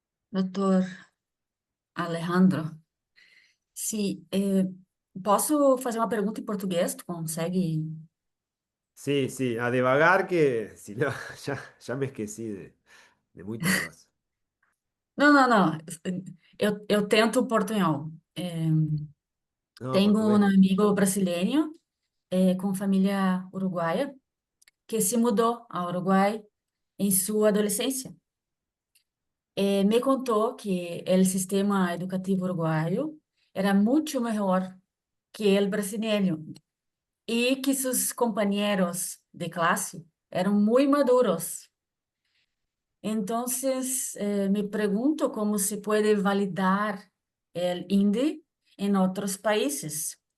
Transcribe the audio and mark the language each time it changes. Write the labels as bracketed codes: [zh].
[pt] Doutor Alejandro, se posso fazer uma pergunta em português? Tu consegue? [es] Sí, sí, [pt] a devagar [es] que si no, ya me esquecí de muchas cosas. [pt] Não, não, não. Eu tento portunhol. [es] No, [pt] Tenho um [es] portugués. [pt] amigo brasileiro com família uruguaia que se mudou ao Uruguai em sua adolescência. Me contou que o sistema educativo uruguaio era muito melhor que o brasileiro e que seus companheiros de classe eram muito maduros. [es] Entonces, me pregunto cómo se puede validar el INDE en otros países.